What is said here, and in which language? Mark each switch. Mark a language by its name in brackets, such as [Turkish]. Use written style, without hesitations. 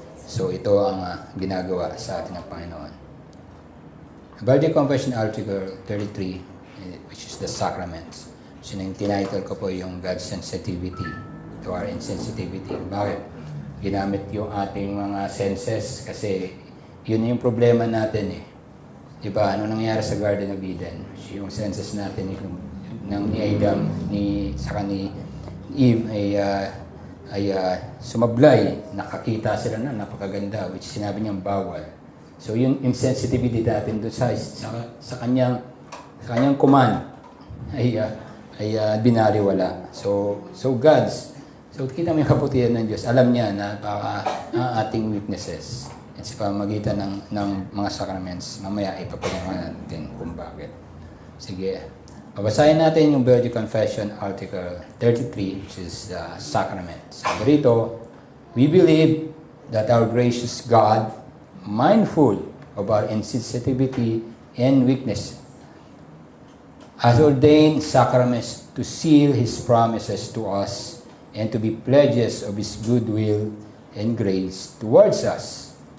[Filipino] So ito ang ginagawa sa atin ng Panginoon. [English] Verity Confession Article 33, which is the sacraments. [Filipino] So yung tinitle ko po yung [English] God's sensitivity to our insensitivity. [Filipino] Bakit? Ginamit yung ating mga senses kasi yun yung problema natin eh. Diba? Ano nangyari sa Garden of Eden? Yung senses natin ni Adam, saka ni Eve ay sumablay, nakakita sila na napakaganda, which sinabi niyang bawal. So yung insensitivity natin doon sa kanyang command ay binaliwala. So kita mo yung kabutihan ng Diyos. Alam niya na ang ating weaknesses at sa pamamagitan ng mga sacraments. Mamaya ipapaliwanag natin kung bakit. Sige. Babasahin natin yung Verity Confession Article 33, [English] which is the sacrament. [Filipino] Sabi rito, [English] we believe that our gracious God, mindful of our insensitivity and weakness, has ordained sacraments to seal His promises to us and to be pledges of His goodwill and grace towards us.